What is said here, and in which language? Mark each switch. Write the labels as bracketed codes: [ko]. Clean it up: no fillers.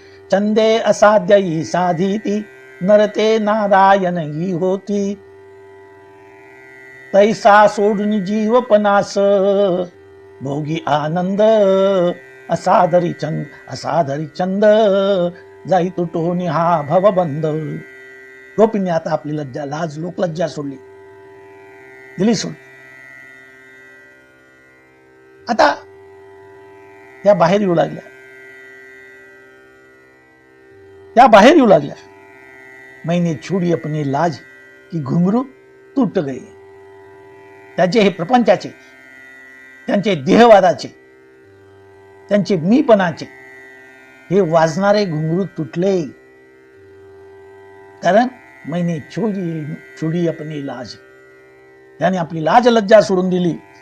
[mr] चंदे असाध्य ही साधिती, नरते नारायण ही होती, तैसा सोडून जीवपणास, भोगी आनंद असादरी चंद, जाई तुटोनी हा भवबंध. गोपींनी आता आपली लाज लोकलज्जा सोडली, दिली सोडली. आता त्या बाहेर येऊ लागल्या. [hi] मैंने छोड़ी अपनी लाज की घुंगरू तुट गए. [mr] त्याचे हे प्रपंचाचे, त्यांचे देहवादाचे, त्यांचे मीपणाचे हे वाजणारे घुंगरू तुटले. कारण [hi] मैंने छोड़ी अपनी लाज, [mr] त्याने आपली लाज लज्जा सोडून दिली.